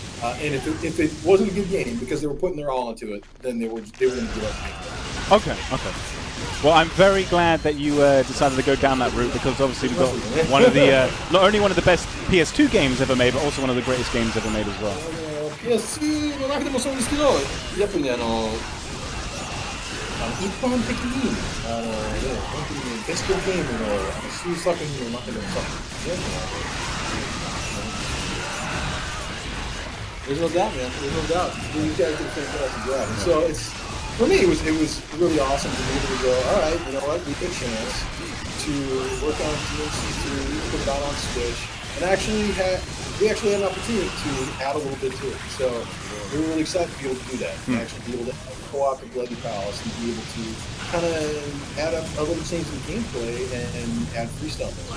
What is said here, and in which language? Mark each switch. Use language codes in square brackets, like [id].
[en] And if it wasn't a good game because they were putting their all into it, then they were going to give up. Okay. Well, I'm very glad that you decided to go down that route, because obviously we've got one of the not only one of the best PS2 games ever made, but also one of the greatest games ever made as well. [ja] PS2 の中でもそうですけど、やっぱりね一般的に本当にベストゲームの数作品の中でもさ、 [en] There's no doubt, man. There's no doubt. You guys did a fantastic job. So for me, it was really awesome to be able to go, all right, you know what? We get a chance to work on DMC3, put it out on Switch, and we actually had an opportunity to add a little bit to it. So we were really excited to be able to do that. And actually be able to co-op with Bloody Palace and be able to kind of add a little change in the gameplay and add free stuff.